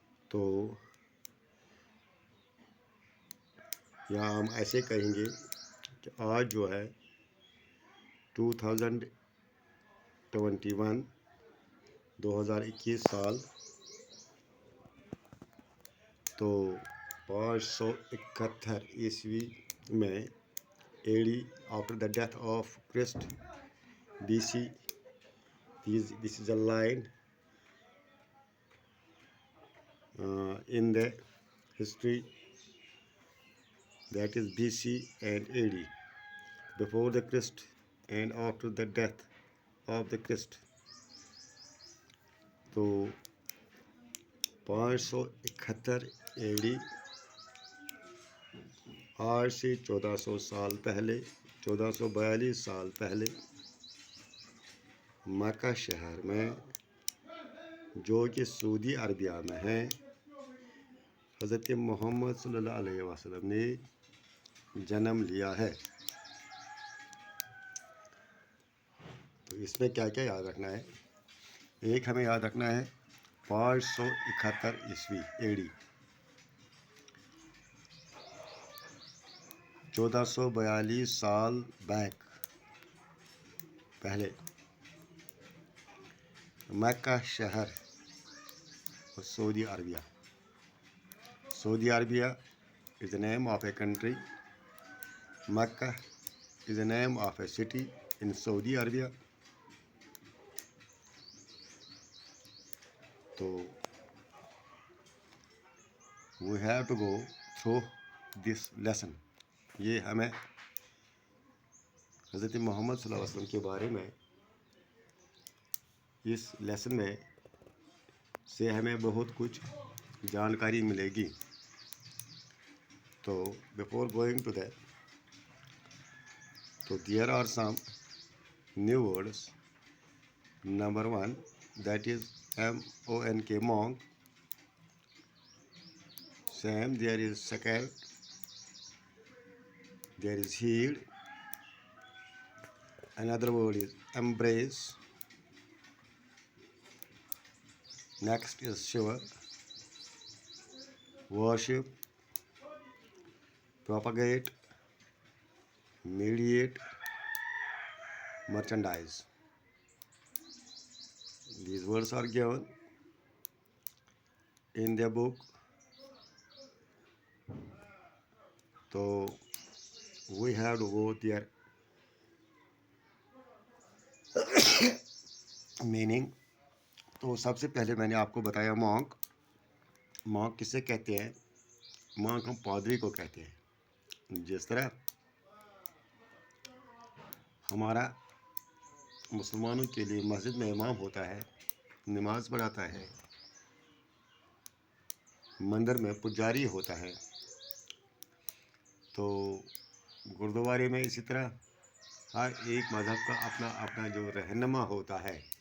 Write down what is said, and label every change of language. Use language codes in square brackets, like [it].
[ur] تو یا ہم ایسے کہیں گے کہ آج جو ہے 2021 سال، تو 571 عیسوی میں AD, [en] after the death of Christ, [ur] BC. [en] This is a line in the history, that is BC and AD, before the Christ and after the death of the Christ. [ur] تو 571 AD آج سے 1400 سال پہلے، 1442 سال پہلے، مکہ شہر میں جو کہ سعودی عربیہ میں ہے، حضرت محمد صلی اللہ علیہ وسلم نے جنم لیا ہے. تو اس میں کیا کیا یاد رکھنا ہے؟ ایک ہمیں یاد رکھنا ہے 571 عیسوی AD، 1442 سال بیک پہلے مکہ شہر اور سعودی عربیہ. [en] سعودی عربیہ is the name of a country. Makkah is the name of a city in Saudi Arabia. So we have to go through this lesson. [ur] یہ ہمیں حضرت محمد صلی اللہ علیہ وسلم کے بارے میں اس لیسن میں سے ہمیں بہت کچھ جانکاری ملے گی. [en] تو before going to that, so there are some new words. Number one, that is monk. Monk. Same, there is second, there is healed. Another word is embrace. Next is Shiva. Worship, propagate, mediate, merchandise. These words are given in the book. So we have to go their meaning. [ur] تو سب سے پہلے میں نے آپ کو بتایا monk. Monk کسے کہتے ہیں؟ مونک ہم پادری کو کہتے ہیں. جس طرح ہمارا مسلمانوں کے لیے مسجد میں امام ہوتا ہے، نماز پڑھاتا ہے، مندر میں پجاری ہوتا ہے، تو گردوارے میں اسی طرح ہر ایک مذہب کا اپنا اپنا جو رہنما ہوتا ہے.